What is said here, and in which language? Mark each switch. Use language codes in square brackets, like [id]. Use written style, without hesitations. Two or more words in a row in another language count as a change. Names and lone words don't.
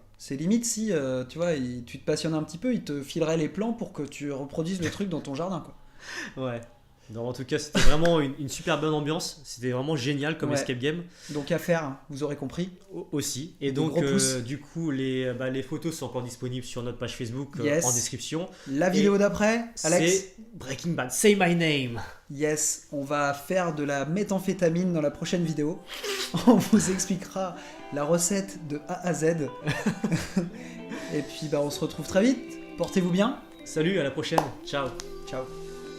[fr] C'est limite si tu vois, tu te passionnes un petit peu, ils te fileraient les plans pour que tu reproduises le truc dans ton jardin quoi. Ouais. Non, en tout cas, c'était vraiment une super bonne ambiance. C'était vraiment génial comme Ouais. escape game Donc à faire, hein, vous aurez compris. aussi. Et Des donc, gros pouces. du coup, les photos sont encore disponibles sur notre page Facebook [en] Yes. [fr] en description. La vidéo d'après, Alex. C'est Breaking Bad. [en] Say my name. Yes, [fr] on va faire de la méthamphétamine dans la prochaine vidéo. On vous expliquera la recette de A à Z. Et puis on se retrouve très vite. Portez-vous bien. Salut, à la prochaine. Ciao. Ciao.